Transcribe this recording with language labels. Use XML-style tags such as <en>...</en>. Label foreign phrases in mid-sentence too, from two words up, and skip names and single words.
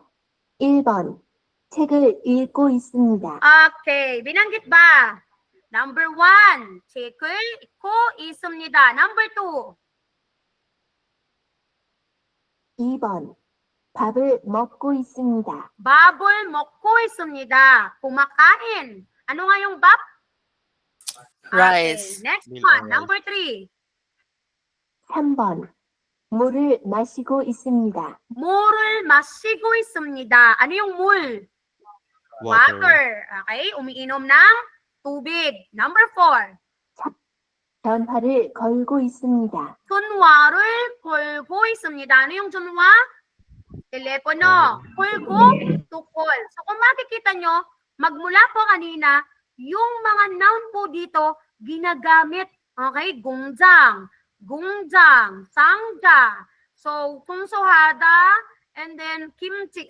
<ko>1번. 책을 읽고 있습니다.</ko> <tl>Okay, binanggit ba? Number 1,</tl> <ko>책을 읽고 있습니다.</ko> <tl>Number 2,</tl> <ko>2번. 밥을 먹고 있습니다. 밥을 먹고 있습니다.</ko> <tl>Kumakain. Ano nga yung bab? Rice.</tl> <en>Okay, next Meal one, or rice. number 3.</en> <ko>3번. 물을 마시고 있습니다. 물을 마시고 있습니다.</ko> <tl>Ano yung 물? Water. Okay, umiinom ng tubig. Number 4.</tl> <ko>전화를 걸고 있습니다. 전화를 걸고 있습니다.</ko> <tl>Ano yung 전화? Telepono. Kolgo,</tl> <en>to call.</en> <tl>So kung makikita nyo, magmula po kanina, yung mga noun po dito, ginagamit. Okay? Gungjang, gungjang, sangja. So, tungsohada,</tl> <en>and then</en> <tl>kimchi.</tl>